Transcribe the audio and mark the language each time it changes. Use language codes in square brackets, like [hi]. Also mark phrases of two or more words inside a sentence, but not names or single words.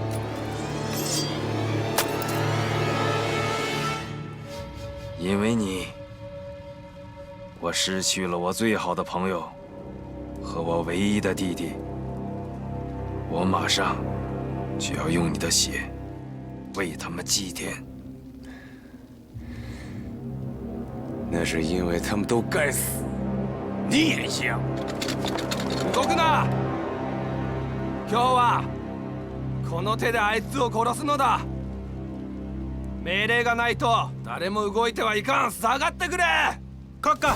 [zh] 因为你，我失去了我最好的朋友和我唯一的弟弟。我马上就要用你的血为他们祭奠。那是因为他们都该死，你也一样。 [ja] 動くな。今日はこの手であいつを殺すのだ。命令がないと誰も動いてはいかん。下がってくれ。閣下、